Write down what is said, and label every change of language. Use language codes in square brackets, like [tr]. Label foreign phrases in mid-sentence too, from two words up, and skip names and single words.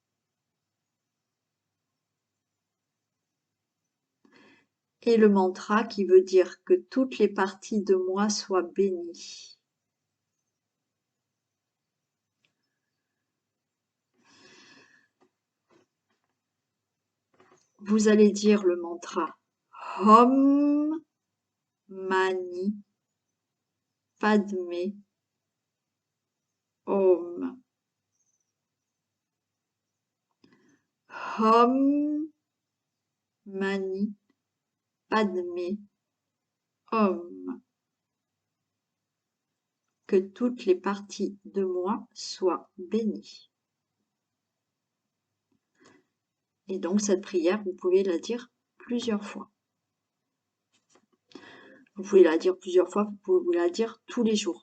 [fr] Et le mantra qui veut dire que toutes les parties de moi soient bénies. Vous allez dire le mantra [sa] ओम् मणि पद्मे ओम्. ओम् मणि पद्मे ओम्. [fr] Que toutes les parties de moi soient bénies. Et donc cette prière, vous pouvez la dire plusieurs fois. Vous pouvez la dire plusieurs fois, vous pouvez la dire tous les jours.